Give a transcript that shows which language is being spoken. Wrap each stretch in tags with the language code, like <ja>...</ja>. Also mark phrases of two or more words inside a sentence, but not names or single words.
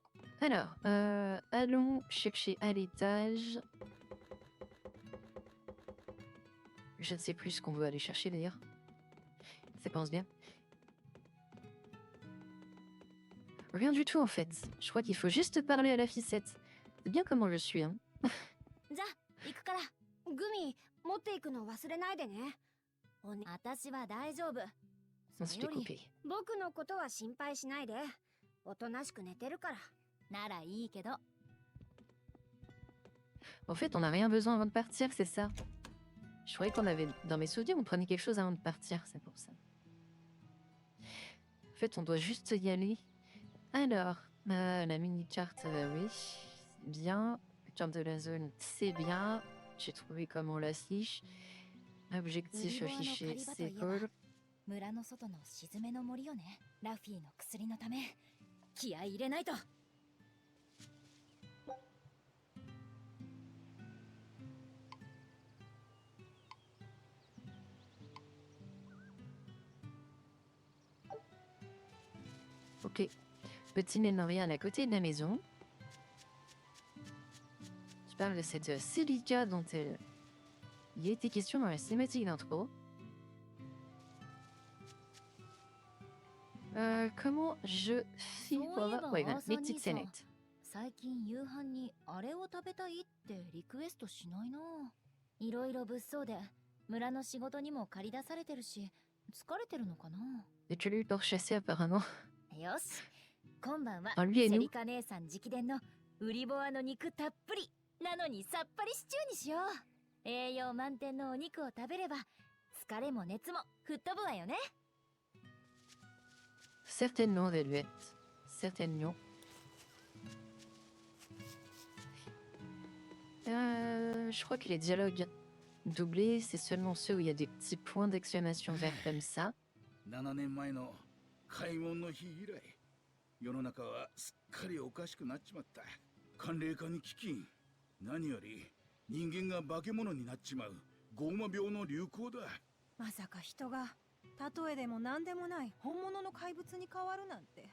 <fr>Alors, allons chercher à l'étage. Je ne sais plus ce qu'on veut aller chercher d'ailleurs. Ça pense bien. Rien du tout en fait. Je crois qu'il faut juste parler à la ficette. C'est bien comment je suis, hein.</fr> <ja>じゃあ行くから。グミ持っていくの忘れないでね。私は大丈夫。</ja> <fr>On se fait couper.</fr> <ja>僕のことは心配しないで。おとなしく寝てるから。ならいいけど。</ja> <fr>En fait, on n'a rien besoin avant de partir, c'est ça. Je croyais qu'on avait... Dans mes souvenirs, on prenait quelque chose avant de partir, c'est pour ça. En fait, on doit juste y aller. Alors, la mini-carte, oui, c'est bien. Le tour de la zone, c'est bien. J'ai trouvé comment on l'affiche. Objectif affiché, c'est cool.</fr> <ja>村の外の静めの森よね。ラフィーの薬のため気合い入れないと。</ja> <fr>Ok. Petit mémorial à côté de la maison. Je parle de cette silica dont il y a été question dans la cinématique d'intro. comment je fais</fr> <ja>そういえば</ja> <fr>Ouais,</fr> <ja>アー</ja> <fr>voilà,</fr> <ja>サー</ja> <fr>les</fr> <ja>兄</ja> <fr>petites</fr> <ja>さん</ja> <fr>scénettes.</fr> <ja>最近夕飯にあれを食べたいってリクエストしないな。いろいろ物騒で村の仕事にも駆り出されてるし疲れてるのかな。</ja> <fr>Et tu l'as eu pour chasser apparemment.</fr> <ja>よし、今晩は</ja> <fr>Ah, lui et</fr> <ja>セ</ja> <fr>nous.</fr> <ja>リカ姉さん直伝のウリボアの肉たっぷりなのにさっぱりシチューにしよう。栄養満点のお肉を食べれば疲れも熱も吹っ飛ぶわよね。</ja> <fr>Certainement, Velvet. Certainement. Je crois que les dialogues doublés, c'est seulement ceux où il y a des petits points d'exclamation vert comme ça.</fr> <ja>7 年前の開門の日以来、世の中はすっかりおかしくなっちまった。寒冷化に飢饉、何より人間が化け物になっちまうゴーマ病の流行だ。まさか人が例えでも何でもない本物の怪物に変わるなんて。</ja>